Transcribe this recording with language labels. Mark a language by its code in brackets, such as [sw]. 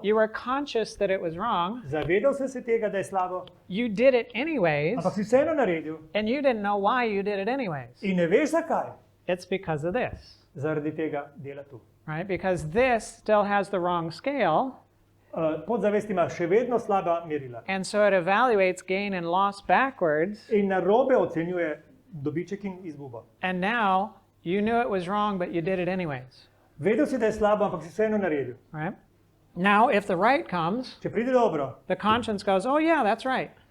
[en] you were conscious that it was wrong, [sl] zavedal si se tega, da je slabo, [en] you did it anyways, [sl] ampak si vseeno naredil [en] and you didn't know why you did it anyways. [sl] in ne veš zakaj. [en] It's because of this, [sl] Zaradi tega dela tu. [en] right? Because this still has the wrong scale, [sl] Podzavest ima še vedno slaba merila. [en] and so it evaluates gain and loss backwards, [sl] In narobe ocenjuje dobiček in izgubo. [en] and now you knew it was wrong, but you did it anyways, [sl] Vedel si, da je slabo, ampak si vseeno naredil. [en] right? Now, if the right comes, [sl] Če pride dobro, [en] the conscience goes, oh yeah, that's right.